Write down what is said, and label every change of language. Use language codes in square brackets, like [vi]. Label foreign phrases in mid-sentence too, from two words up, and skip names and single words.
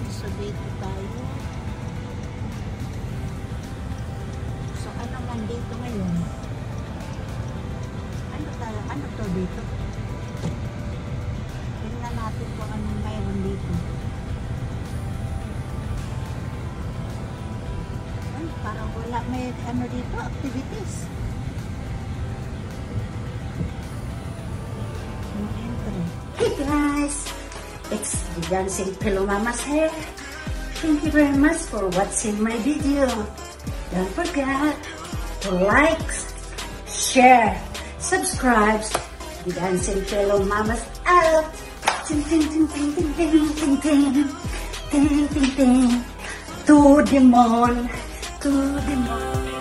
[tl] So, dito tayo. So, ano man dito ngayon? Ano to dito? Tingnan natin kung anong mayroon dito. Ay, parang wala may dito, activities. [en] No entry. Hey guys, it's the Dancing Pillow Mamas here. Thank you very much for watching my video. Don't forget to like, share, subscribe. The Dancing Pillow Mamas out. Ting ting ting ting ting ting ting ting ting ting ting. To the moon, to the moon.